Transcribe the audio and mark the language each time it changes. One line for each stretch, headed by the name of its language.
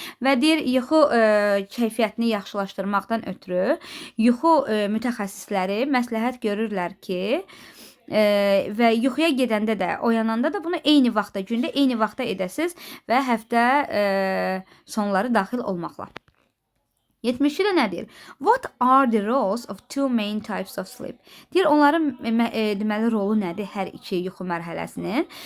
Azerbaijani: Və deyir, yuxu keyfiyyətini yaxşılaşdırmaqdan ötürü yuxu mütəxəssisləri məsləhət görürlər ki, və yuxuya gedəndə də, oyananda da bunu eyni vaxtda, gündə eyni vaxtda edəsiz və həftə sonları daxil olmaqla. 72-də nə deyir?
English: What are the roles of two main types of sleep?
Azerbaijani: Deyir, onların deməli rolu nədir hər iki yuxu mərhələsinin?